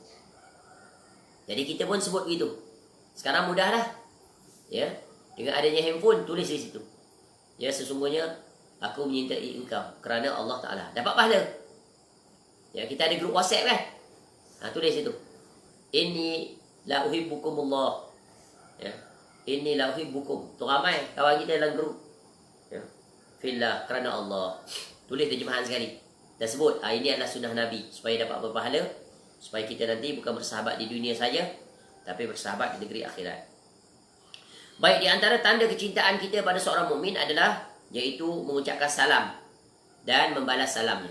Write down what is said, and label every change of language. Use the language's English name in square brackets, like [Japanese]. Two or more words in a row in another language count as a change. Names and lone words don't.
[Malay] Jadi kita pun sebut begitu. Sekarang mudah lah, ya, dengan adanya handphone, tulis di situ. Ya, sesungguhnya aku menyintai engkau kerana Allah Ta'ala. Dapat pahala. Ya, kita ada grup WhatsApp kan? Tulis situ. [Arabic] إني لأحبكم الله. Ya. إني لأحبكم. [Malay] Tu ramai kawan kita dalam grup. Ya. Fillah, kerana Allah. Tulis terjemahan sekali. Dan sebut, ini adalah sunnah Nabi. Supaya dapat berpahala. Supaya kita nanti bukan bersahabat di dunia saja, tapi bersahabat di negeri akhirat. Baik, di antara tanda kecintaan kita pada seorang mukmin adalah iaitu mengucapkan salam dan membalas salamnya.